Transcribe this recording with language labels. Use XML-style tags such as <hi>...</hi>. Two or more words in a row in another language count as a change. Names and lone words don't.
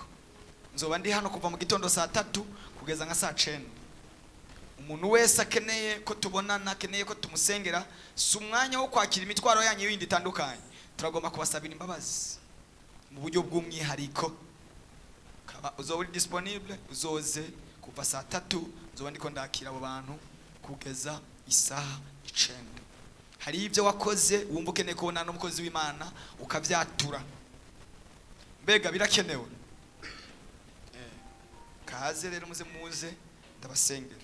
<rn>Nzoba ndi hano kuva mu gitondo saa 3 kugeza nka saa 9. Umuntu wese akeneye ko tubonana, akeneye ko tumusengera, si umwanya wo kwakira imitwaro yanyu yindi itandukanye. Turagomba kubasabira imbabazi mu buryo bw'umwihariko. Kaba uzoba uri disponible, uzoze kuva saa 3 nzoba ndiko ndakira abo bantu kugeza isaha 9. Hari ibyo wakoze wumva ukeneye kubona n'umukozi w'Imana ukavyatura, mbega birakenewe. Kaze rero muze ndabasengera.</rn>